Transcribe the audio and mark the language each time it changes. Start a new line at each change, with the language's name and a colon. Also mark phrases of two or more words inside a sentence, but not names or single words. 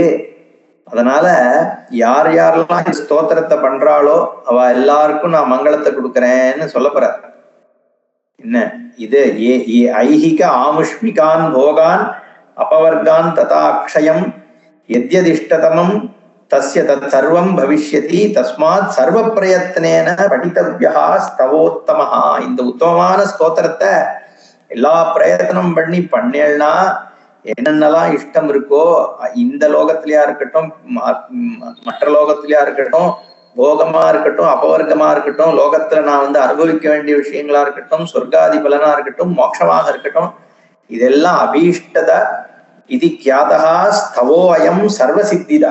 Tamil: அதனால யார் யாரெல்லாம் இந்த ஸ்தோத்திரத்தை பண்றாளோ அவ எல்லாருக்கும் நான் மங்களத்தை கொடுக்கறேன்னு சொல்ல போற. என்ன இது?
Sanskrit: ऐहिक आमुष्मिकान् भोगान् अपवर्गान् तथा अक्षयम् यद्यदिष्टतमम् तस्य तत् सर्वम् भविष्यति तस्मात् सर्व प्रयत्नेन पठितव्यः स्तवोत्तमः.
Tamil: இந்த உத்தமமான ஸ்தோத்திரத்தை எல்லா பிரயத்தனம் பண்ணேன்னா என்னென்னலாம் இஷ்டம் இருக்கோ, இந்த லோகத்திலயா இருக்கட்டும், மற்ற லோகத்திலயா இருக்கட்டும், போகமா இருக்கட்டும், அபவர்க்கமா இருக்கட்டும், லோகத்துல நான் அனுபவிக்க வேண்டிய விஷயங்களா இருக்கட்டும், சொர்க்காதி பலனா இருக்கட்டும், மோட்சமாக இருக்கட்டும், இதெல்லாம்
Sanskrit: अभीष्टद इति ख्यातः स्तवः अयम् सर्व सिद्धिदः.